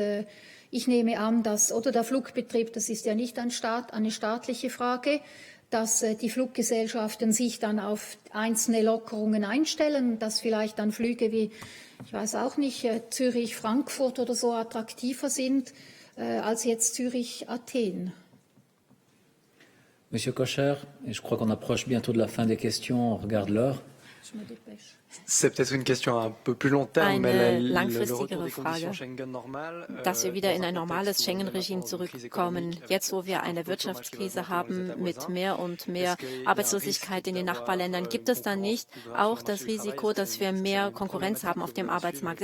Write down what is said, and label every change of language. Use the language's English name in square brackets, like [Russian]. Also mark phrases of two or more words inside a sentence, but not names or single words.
[German] Ich nehme an, dass, oder der Flugbetrieb, das ist ja nicht eine staatliche Frage, dass die Fluggesellschaften sich dann auf einzelne Lockerungen einstellen, dass vielleicht dann Flüge wie, ich weiß auch nicht, Zürich, Frankfurt oder so attraktiver sind als jetzt Zürich, Athen. [French] Monsieur Kocher, je crois qu'on approche bientôt de la fin des questions, on regarde l'heure. C'est peut-être une question un peu plus long terme, [German] eine langfristigere Frage, dass wir wieder in ein normales Schengen-Regime zurückkommen. Jetzt, wo wir eine Wirtschaftskrise haben mit mehr und mehr Arbeitslosigkeit in den Nachbarländern, gibt es dann nicht auch das Risiko, dass wir mehr Konkurrenz haben auf dem Arbeitsmarkt?